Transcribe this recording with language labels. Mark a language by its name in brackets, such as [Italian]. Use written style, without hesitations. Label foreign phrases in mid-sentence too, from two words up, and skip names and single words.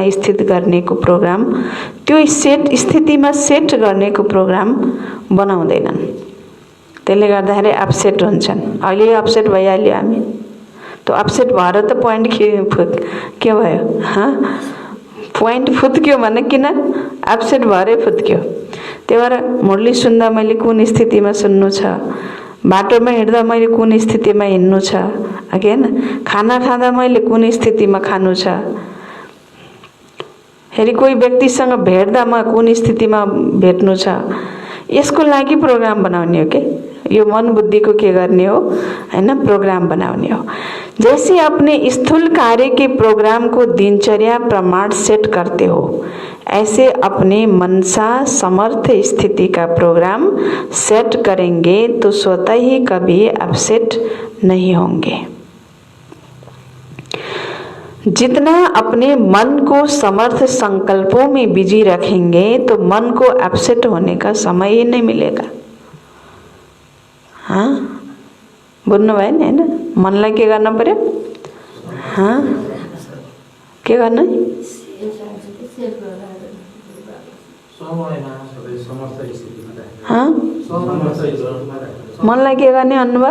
[Nepali] स्थित गर्नेको प्रोग्राम त्यो स्थितिमा सेट गर्नेको प्रोग्राम बनाउँदैनन् त्यसले गर्दाखेरि अपसेट हुन्छन् अहिले अपसेट भइहाल्यो हामी त्यो अपसेट भएर त पोइन्ट के भयो पोइन्ट फुत्क्यो भने किन अपसेट भएरै फुत्क्यो त्यही भएर मुरली सुन्दा मैले कुन स्थितिमा सुन्नु छ बाटोमा हिँड्दा मैले कुन स्थितिमा हिँड्नु छ हैन खाना खाँदा मैले कुन स्थितिमा खानु छ फेरि कोही व्यक्तिसँग भेट्दा म कुन स्थितिमा भेट्नु छ यसको लागि प्रोग्राम बनाउने हो के यो मन बुद्धि को के गर्ने हो हैन, प्रोग्राम बनाउने हो। [Hindi] जैसे अपने स्थूल कार्य के प्रोग्राम को दिनचर्या प्रमाण सेट करते हो, ऐसे अपने मनसा समर्थ स्थिति का प्रोग्राम सेट करेंगे तो स्वतः ही कभी अपसेट नहीं होंगे। जितना अपने मन को समर्थ संकल्पों में बिजी रखेंगे तो मन को अपसेट होने का समय ही नहीं मिलेगा। [Nepali] हाँ, बुझ्नु भयो नि हैन? मनलाई के गर्न पर्यो? हाँ, के गर्नु? हाँ, मनलाई के गर्ने भन्नुभयो?